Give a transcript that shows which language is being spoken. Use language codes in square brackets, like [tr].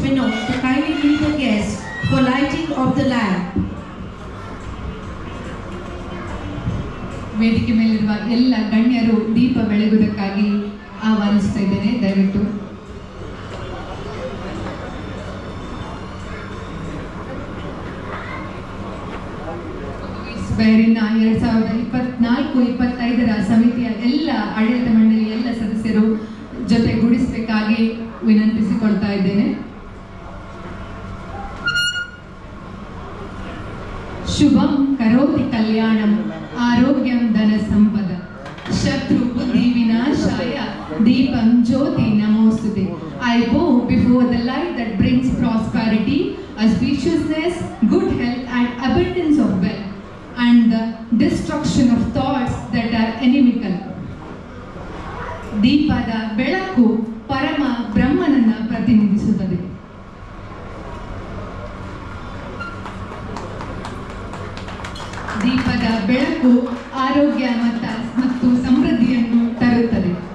[en] Vinod to kindly lead the guests for lighting of the lamp. [kn] ವೇದಿಕೆ ಮೇಲಿರುವ ಎಲ್ಲ ಗಣ್ಯರು ದೀಪ ಬೆಳಗುವುದಕ್ಕಾಗಿ ಆಹ್ವಾನಿಸ್ತಾ ಇದ್ದೇನೆ. ದಯವಿಟ್ಟು ಬೈರಿನ 2024-25 ಸಮಿತಿಯ ಎಲ್ಲ ಆಡಳಿತ ಮಂಡಳಿ ಎಲ್ಲ ಸದಸ್ಯರು ಜೊತೆಗೂಡಿಸಬೇಕಾಗಿ ವಿನಂತಿಸಿಕೊಳ್ತಾ ಇದ್ದೇನೆ. [sa] ಶುಭಂ ಕರೋತಿ ಕಲ್ಯಾಣಂ ಆರೋಗ್ಯಂ ಧನ ಸಂಪದ ಶತ್ರು ಬುದ್ಧಿ ವಿನಾಶಾಯ ದೀಪಂ ಜ್ಯೋತಿ ನಮೋಸ್ತುತೆ. [en] I bow before the light that brings prosperity, auspiciousness, good health and abundance of wealth, and the destruction of thoughts that are inimical. [kn] ದೀಪದ ಬೆಳಕು ಪರಮ ಬ್ರಹ್ಮನನ್ನ ಪ್ರತಿನಿಧಿಸುತ್ತದೆ. ದೀಪದ ಬೆಳಕು ಆರೋಗ್ಯ ಮತ್ತು ಸಮೃದ್ಧಿಯನ್ನು ತರುತ್ತದೆ.